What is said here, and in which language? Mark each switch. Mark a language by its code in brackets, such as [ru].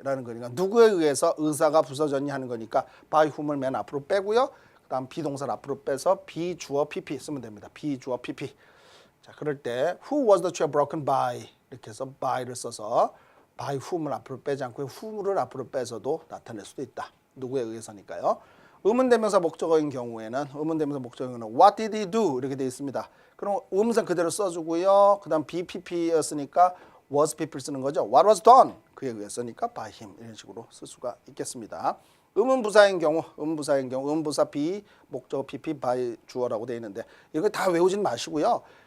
[ko] 라는 거니까 누구에 의해서 의자가 부서졌니 하는 거니까 by whom을 맨 앞으로 빼고요. 그다음 비동사를 앞으로 빼서 비주어 PP 쓰면 됩니다. 비주어 PP. 자, 그럴 때 [en] who was the chair broken by? [ko] 이렇게 해서 by를 써서 by whom을 앞으로 빼지 않고 who를 앞으로 빼서도 나타낼 수도 있다. 누구에 의해서니까요. 의문대명사 목적어인 경우에는 [en] what did he do? [ko] 이렇게 되어 있습니다. 그럼 의문사 그대로 써주고요. 그 다음 BPP였으니까 was PP를 쓰는 거죠. [en] What was done? [ko] 그에 의해서니까 [en] by him [ko] 이런 식으로 쓸 수가 있겠습니다. 의문부사인 경우 의문부사 be, 목적어 PP, by 주어라고 되어 있는데 이거 다 외우진 마시고요.